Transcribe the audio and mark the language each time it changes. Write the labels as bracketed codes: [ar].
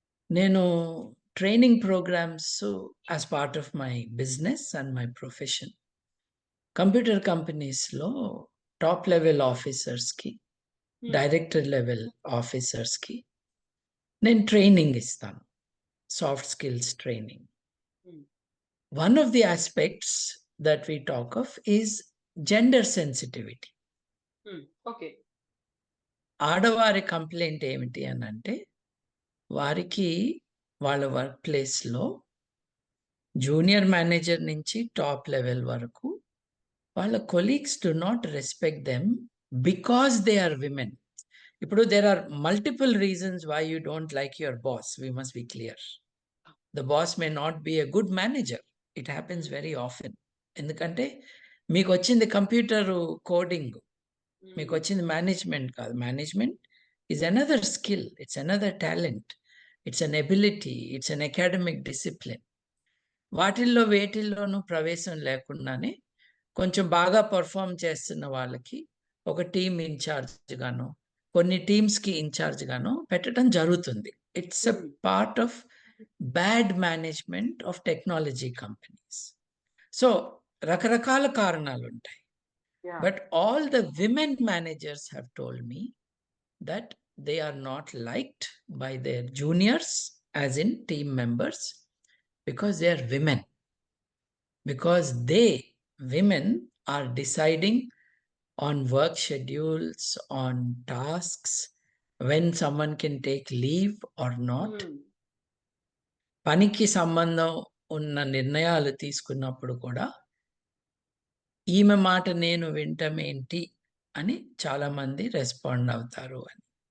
[en] నేను training programs as part of my business and my profession computer కంపెనీస్‌లో top level ఆఫీసర్స్‌కి, hmm. [te] Director level ఆఫీసర్స్‌కి నేను training ఇస్తాను. [en] Soft skills training. Hmm. One of the aspects that we talk of is gender sensitivity. Hmm. Okay. [te] ఆడవారి complaint ఏమిటి అనంటే, వారికి వాళ్ళ వర్క్ ప్లేస్‌లో జూనియర్ మేనేజర్ నుంచి టాప్ లెవెల్ వరకు వాళ్ళ colleagues do not respect them because they are women. [en] ఇప్పుడు there are multiple reasons why you don't like your boss. We must be clear. The boss may not be a good manager. It happens very often. ఎందుకంటే మీకొచ్చింది computer coding. [te] మీకొచ్చింది management కాదు. Management is another skill. [en] It's another talent. It's an ability. It's an academic discipline. [te] వాటిల్లో వేటిల్లోనూ ప్రవేశం లేకుండానే కొంచెం బాగా perform చేస్తున్న వాళ్ళకి ఒక టీమ్ ఇన్ఛార్జ్ గానో, కొన్ని టీమ్స్‌కి ఇన్ఛార్జ్ గానో పెట్టడం జరుగుతుంది. [en] It's a part of bad management of technology companies. [te] So, రకరకాల కారణాలుంటాయి. Yeah. [en] But all the women managers have told me that they are not liked by their juniors, as in team members, because they are women. Because they, women, are deciding on work schedules, on tasks, when someone can take leave or not. [te] పనికి సంబంధం ఉన్న నిర్ణయాలు తీసుకున్నప్పుడు కూడా ఈమె మాట నేను వింటమేంటి అని చాలామంది రెస్పాండ్ అవుతారు అని.